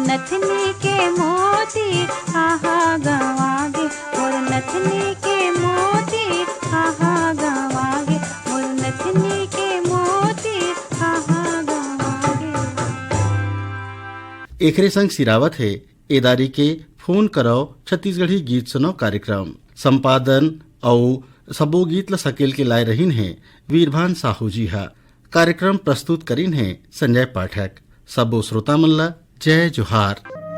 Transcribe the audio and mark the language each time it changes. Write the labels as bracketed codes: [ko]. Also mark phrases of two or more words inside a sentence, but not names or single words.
[hne] नथनी के मोती आहा गवागे मोर नथनी के मोती आहा गवागे मोर नथनी के मोती आहा गवागे। एकरे संग सिरावत है एदारी के फोन करो छत्तीसगढ़ी गीत सुनो कार्यक्रम संपादन और सबो गीत ल सकेल के लाए रहीन है वीरभान साहू जी हा। कार्यक्रम प्रस्तुत करीन है संजय पाठक। सबो श्रोता मन ला जय जोहार।